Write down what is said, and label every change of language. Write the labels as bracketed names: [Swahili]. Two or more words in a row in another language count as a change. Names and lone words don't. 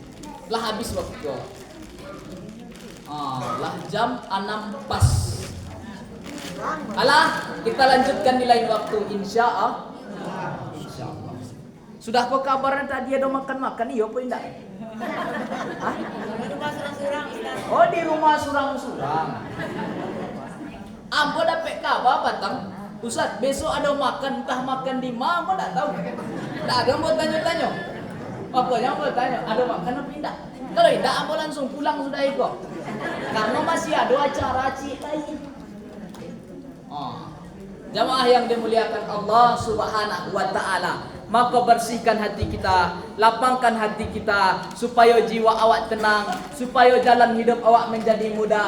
[Minangkabau] Lah habis waktu. Lah jam 6 pas. Alah, kita lanjutkan di lain waktu insyaallah. Insyaallah. [Indonesian] Sudah kau kabarnya tadi ada makan-makan iya apa enggak? Hah? Oh, [Minangkabau] di rumah surang-surang. Ambo dapat kabar batang. Ustaz, besok ada makan, entah makan di mana, ambo tak tahu. [Indonesian] Tak ada mau tanya-tanya. Apa yang mau tanya? Ada makan apa enggak? Kalau enggak, ambo langsung pulang sudah itu. Karena masih ada acara cik lain. Jamaah yang dimuliakan Allah [Arabic] سبحانه وتعالى, [Indonesian] maka bersihkan hati kita, lapangkan hati kita supaya jiwa awak tenang, supaya jalan hidup awak menjadi mudah.